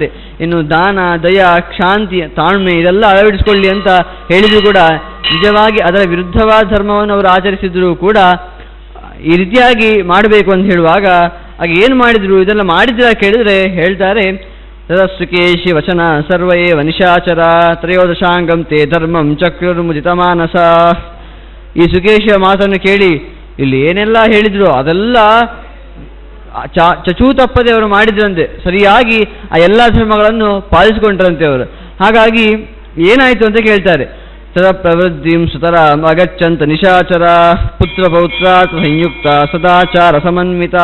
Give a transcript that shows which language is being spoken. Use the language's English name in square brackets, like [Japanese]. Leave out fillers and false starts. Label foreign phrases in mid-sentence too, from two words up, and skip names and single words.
[Kannada] ಇನ್ನು ದಾನ, ದಯ, ಶಾಂತಿ, ತಾಳ್ಮೆ ಇದೆಲ್ಲ ಅಳವಡಿಸಿಕೊಳ್ಳಿ ಅಂತ ಹೇಳಿದ್ರು ಕೂಡ ನಿಜವಾಗಿ ಅದರ ವಿರುದ್ಧವಾದ ಧರ್ಮವನ್ನು ಅವರು ಆಚರಿಸಿದ್ರು ಕೂಡ ಈ ರೀತಿಯಾಗಿ ಮಾಡಬೇಕು ಅಂತ ಹೇಳುವಾಗ ಆಗ ಏನು ಮಾಡಿದ್ರು, ಇದೆಲ್ಲ ಮಾಡಿದ್ರ ಕೇಳಿದರೆ ಹೇಳ್ತಾರೆ, [Sanskrit] ತದಸ್ಸುಕೇಶಿ ವಚನ ಸರ್ವೇ ವನಿಶಾಚರ ತ್ರಯೋದಶಾಂಗಂ ತೇ ಧರ್ಮಂ ಚಕ್ರುರ್ಮುದಿತ ಮಾನಸ. [Kannada] ಈ ಸುಕೇಶಿಯ ಮಾತನ್ನು ಕೇಳಿ ಇಲ್ಲಿ ಏನೆಲ್ಲ ಹೇಳಿದ್ರು ಅದೆಲ್ಲ ಚಚೂ ತಪ್ಪದೆ ಅವರು ಮಾಡಿದ್ರಂತೆ, ಸರಿಯಾಗಿ ಆ ಎಲ್ಲ ಧರ್ಮಗಳನ್ನು ಪಾಲಿಸಿಕೊಂಡ್ರಂತೆ ಅವರು. ಹಾಗಾಗಿ ಏನಾಯಿತು ಅಂತ ಕೇಳ್ತಾರೆ. [Sanskrit] ತದ ಪ್ರವೃದ್ಧಿಂ ಸುತರ ಅಗಚ್ಚಂತ ನಿಶಾಚರ ಪುತ್ರ ಪೌತ್ರ ಸಂಯುಕ್ತ ಸದಾಚಾರ ಸಮನ್ವಿತಾ.